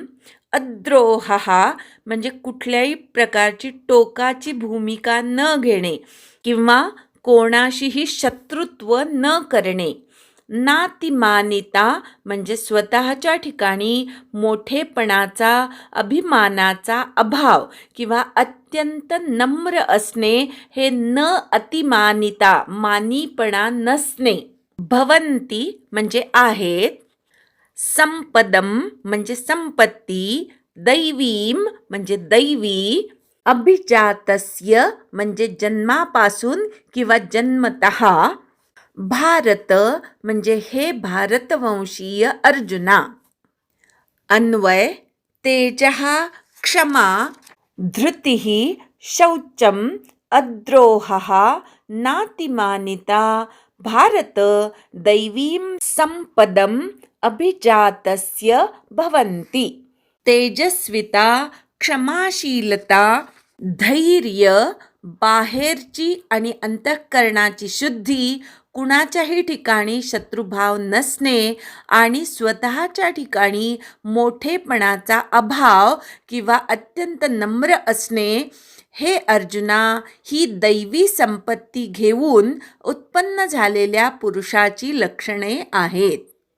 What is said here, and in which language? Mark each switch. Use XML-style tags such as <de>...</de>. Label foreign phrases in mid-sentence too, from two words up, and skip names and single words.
<mr>अद्रोहा म्हणजे कुठल्याही प्रकारची टोकाची भूमिका न घेणे किंवा कोणाशीही शत्रुत्व न करणे। नातिमानिता म्हणजे स्वतःच्या ठिकाणी मोठेपणाचा, अभिमानाचा अभाव किंवा अत्यंत नम्र असणे, हे न अतिमानिता मानीपणा नसणे। भवन्ति म्हणजे आहेत, संपदम म्हणजे संपत्ती, दैवीम म्हणजे दैवी, अभिजातस्य म्हणजे जन्मापासून किंवा जन्मतः, भारत म्हणजे हे भारतवंशीय अर्जुना।</mr> <sa>अन्वय तेजः क्षमा धृतिः शौचम अद्रोहः नातिमानिता भारत दैवीं संपदम अभिजातस्य भवन्ति।</sa> <mr>तेजस्विता, क्षमाशीलता, धैर्य, बाहेरची आणि अंतःकरणाची शुद्धी, कुणाच्याही ठिकाणी शत्रुभाव नसणे आणि स्वतःच्या ठिकाणी मोठेपणाचा अभाव किंवा अत्यंत नम्र असणे, हे अर्जुना ही दैवी संपत्ती घेऊन उत्पन्न झालेल्या पुरुषाची लक्षणे आहेत।</mr>